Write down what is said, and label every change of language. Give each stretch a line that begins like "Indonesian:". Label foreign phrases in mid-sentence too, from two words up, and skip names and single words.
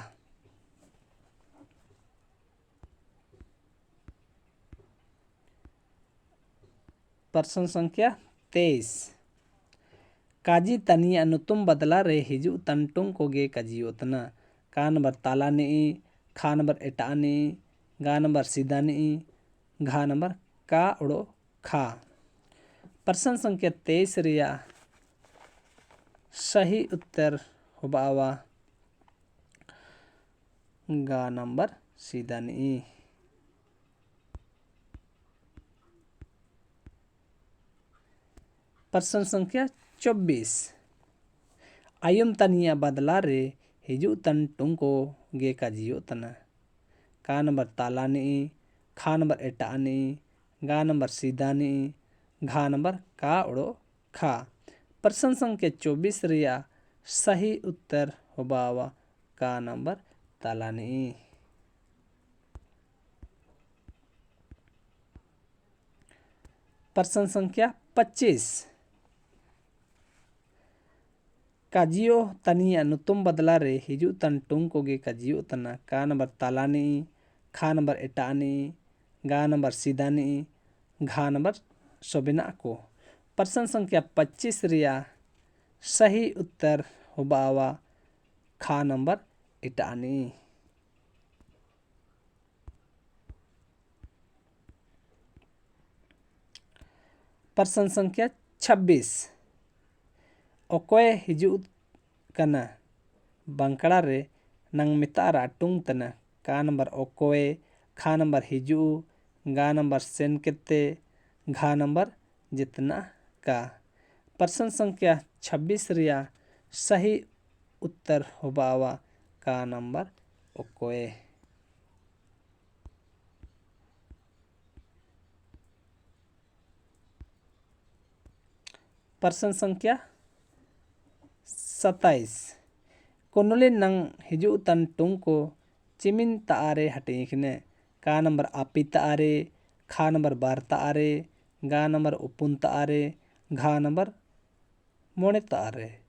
Hindi: प्रश्न संख्या
Santali: 23 काजी तनी अनुतुम बदला रे हिजु तंटुंग को गे कजियो तना का नंबर ताला नी खा नंबर एटा नी गा नंबर सीधा नी घा नंबर का उड़ो खा।
Hindi: प्रश्न संख्या
Santali: 23 रिया
Hindi: सही उत्तर
Santali: होबावा गा नंबर सीधा नी।
Hindi: प्रश्न संख्या
Santali: 24 आयुम तनिया बदला रे हिजु तंटुंग को गे कजियो तना का नंबर ताला नी खा नंबर एटा नी गा नंबर सीधा नी घा नंबर का उड़ो खा।
Hindi: प्रश्न संख्या
Santali: 24 रिया
Hindi: सही उत्तर
Santali: होबावा का नंबर ताला नी।
Hindi: प्रश्न संख्या
Santali: 25 काजियो तनी अनुतुम बदला रे हिजु तंटुंग को गे कजियो तना का नंबर ताला नी खा नंबर एटा नी गा नंबर सीधा नी घा नंबर सोबिना को।
Hindi: प्रश्न संख्या
Santali: 25 रिया
Hindi: सही उत्तर
Santali: होबावा खा नंबर एटा नी।
Hindi: प्रश्न संख्या
Santali: 26 ओकोय हिजु कना बंकड़ा रे नंग मिता राटुंग तना का नंबर ओकोय खा नंबर हिजु गा नंबर सेन केते घा नंबर जितना का।
Hindi: प्रश्न संख्या
Santali: 26 रिया
Hindi: सही उत्तर
Santali: होबावा का नंबर ओकोय।
Hindi: प्रश्न संख्या
Santali: 27 कोनुले नंग हिजु तंटुंग को चिमिन तारे हटिंग किने का नंबर आपी तारे खा नंबर बारता आरे, गा नंबर उपुनता आरे, घा नंबर मोड़ेता आरे।